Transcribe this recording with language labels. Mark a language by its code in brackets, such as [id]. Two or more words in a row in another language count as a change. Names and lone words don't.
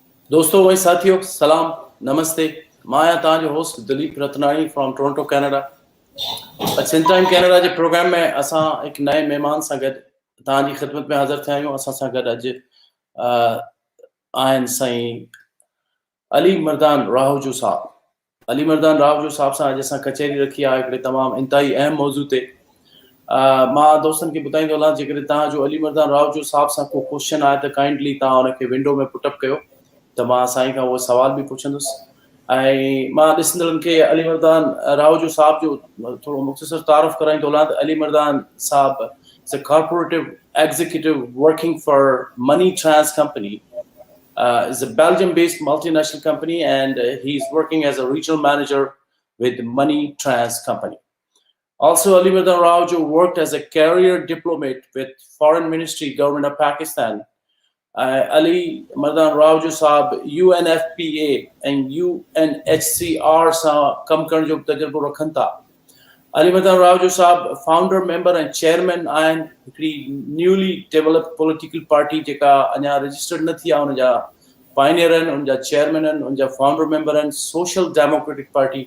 [sd] दोस्तों वही साथियों सलाम नमस्ते माया तव्हांजो होस्ट दिलीप रतनाणी फ्रॉम टोरंटो कनाडा। सिंध टाइम कनाडा जे प्रोग्राम में असां हिकु नए महिमान सां गॾु तव्हांजी ख़िदमत में हाज़िर थिया आहियूं। असां सां गॾु अॼु आहिनि साईं अली मर्दान राहूजो साहब। अली मर्दान राहूजो साहब सां अॼु असां कचहरी रखी आहे हिकिड़े तमामु इंतहाई अहम मौज़ू ते। मां दोस्तनि खे ॿुधाईंदो हलां जेकॾहिं तव्हांजो अली मर्दान राहूजो साहब सां को क्वेश्चन आहे त काइंडली तव्हां हुनखे विंडो में पुटअप कयो त मां साईं खां उहो सवाल बि पुछंदुसि। ऐं मां ॾिसंदड़नि खे अली मर्दान राहूजो साहब जो थोरो मुख़्तसर तारुफ़ कराईंदो हलां त अली मर्दान साहब [en] is a corporative executive working for Money Trans company. Is a Belgium-based multinational company, and he's working as a regional manager with Money Trans Company. Also, Ali Murdan Raojo worked as a career diplomat with Foreign Ministry, Government of Pakistan. [sd] Ali Murdan Raojo साहब UNFPA and UNHCR सां कम करण जो तजुर्बो रखनि था। अली मर्दान रावजो साहब [en] founder member and chairman [sd] आहिनि हिकिड़ी [en] newly developed political party [sd] जेका अञा रजिस्टर्ड न थी आहे, हुनजा पाइनियर आहिनि, हुनजा चेयरमैन आहिनि, हुनजा [en] founder member [sd] आहिनि सोशल डेमोक्रेटिक पार्टी।